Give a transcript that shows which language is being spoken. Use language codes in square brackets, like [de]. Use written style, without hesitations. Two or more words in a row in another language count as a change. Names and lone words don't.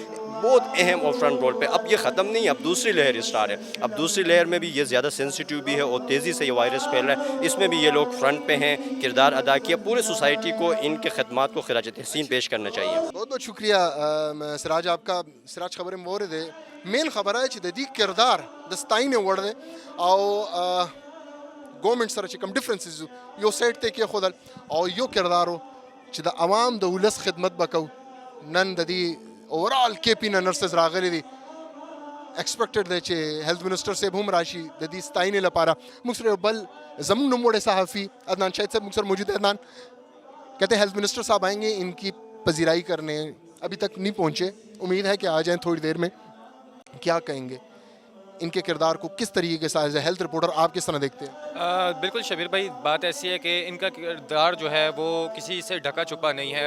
[ur] بہت اہم اور [en] front role [ur] پہ. اب یہ ختم نہیں ہے. اب دوسری لہر اسٹارٹ ہے. اب دوسری لہر میں بھی یہ زیادہ سینسیٹیو بھی ہے اور تیزی سے یہ وائرس پھیل رہا ہے. اس میں بھی یہ لوگ فرنٹ پہ ہیں. کردار ادا کیا. پورے سوسائٹی کو ان کے خدمات کو خراج تحسین پیش کرنا چاہیے. بہت بہت شکریہ سراج آپ کا. [ps] سراج [ur] خبریں مورد ہے مین خبر ہے [ps] چې د دې کردار د ستاینې وړ دی او ګورنمنټ سره چې کوم ډفرنسز یو سایډ ته کېښودل او یو کردار و چې د عوام د ولس خدمت به کوو. نن د دې اوورال کے پی نه نرسز راغلي دي. ایکسپیکټډ دی چې [en] health minister [ps] صاحب هم راشي د دې ستاینې لپاره. موږ سره بل زموږ نوموړی صحافي عدنان شاهد صاحب موږ سره موجود ہے. [ur] عدنان کہتے ہیں [en] health minister [ur] صاحب آئیں گے ان کی پذیرائی کرنے. ابھی تک نہیں پہنچے. امید ہے کہ آ جائیں تھوڑی دیر میں. کیا کہیں گے ان کے کردار کو کس طریقے سے [en] as a health reporter [ur] آپ کس طرح دیکھتے ہیں؟ بالکل شبیر بھائی بات ایسی ہے کہ ان کا کردار جو ہے وہ کسی سے ڈھکا چھپا نہیں ہے.